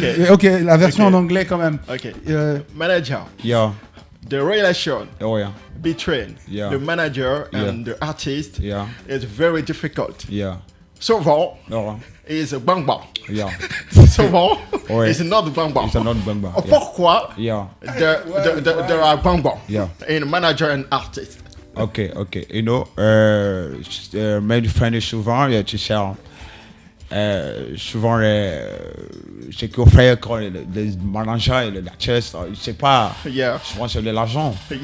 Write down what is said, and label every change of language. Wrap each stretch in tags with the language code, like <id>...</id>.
<fr>Ok, la version en anglais quand même.</fr> <en>Manager. The relation between the manager and the artist is very difficult.</en> <fr>Souvent,</fr> <en>it's a bang bang. Souvent, it's not bang bang.</en> <fr>Pourquoi</fr> <en>there are bang bang in manager and artist? Okay. You know,</en> <fr>mes frères souvent, tu sais. Souvent, ce qu'on fait quand les managers et les artistes, je sais pas, souvent c'est de l'argent.</fr>